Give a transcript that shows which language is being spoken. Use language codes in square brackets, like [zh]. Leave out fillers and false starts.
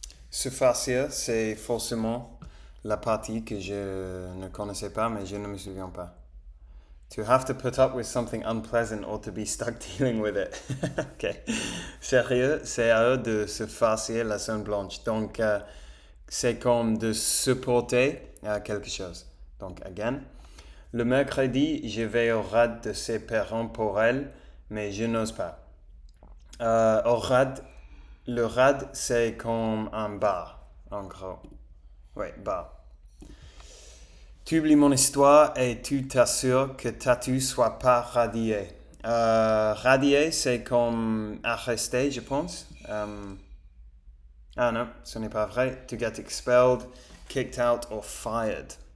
[fr] Se farcir, c'est forcément la partie que je ne connaissais pas, mais je ne me souviens pas. [en] To have to put up with something unpleasant or to be stuck dealing with it. Ok. [fr] Sérieux, c'est à eux de se farcir la zone blanche. Donc, c'est comme de supporter quelque chose. Donc, again. Le mercredi, je vais au rad de ses parents pour elle, mais je n'ose pas. Au rad, le rad, c'est comme un bar, en gros. Oui, bar. Tu oublies mon histoire et tu t'assures que Tatu soit pas radié. Radié, c'est comme arrêté, je pense. Ah non, ce n'est pas vrai. [en] To get expelled, kicked out or fired.